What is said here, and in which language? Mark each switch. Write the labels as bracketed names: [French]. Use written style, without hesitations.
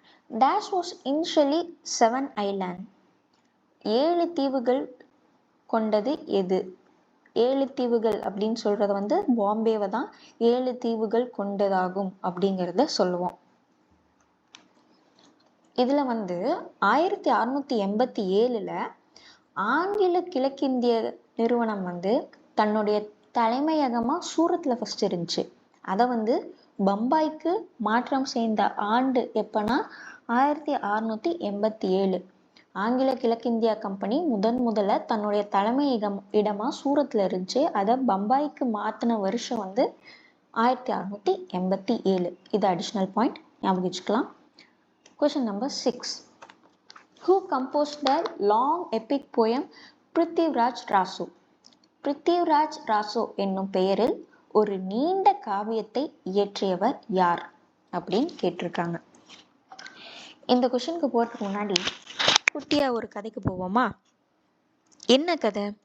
[English] Dash was initially 7 island. [Tamil] 7 தீவுகள் கொண்டது எது? 7 தீவுகள் அப்படின்னு சொல்றது வந்து பாம்பேவை தான் 7 தீவுகள் கொண்டதாகும் அப்படிங்கிறத சொல்லுவோம். இதுல வந்து 1687ல் ஆங்கில கிழக்கிந்திய நிறுவனம் வந்து தன்னுடைய தலைமையகமா சூரத்ல ஃபர்ஸ்ட் இருந்துச்சு. அதை வந்து பம்பாய்க்கு மாற்றம் செய்த ஆண்டு எப்பன்னா 1687. ஆங்கில கிழக்கிந்திய கம்பெனி முதல்ல தன்னுடைய தலைமையகம் இடமா சூரத்ல இருந்துச்சு. அதை பம்பாய்க்கு மாத்தின வருஷம் வந்து 1687. இது அடிஷ்னல் பாயிண்ட், ஞாபகம் வச்சுக்கலாம். [English] Question number 6. Who composed the long epic poem Prithviraj Raso? [Tamil] Prithviraj Raso என்னும் பெயரில் ஒரு நீண்ட காவியத்தை இயற்றியவர் யார் அப்படின்னு கேட்டிருக்காங்க. இந்த கொஸ்டினுக்கு போறதுக்கு முன்னாடி குட்டியா ஒரு கதைக்கு போவோமா? என்ன கதை?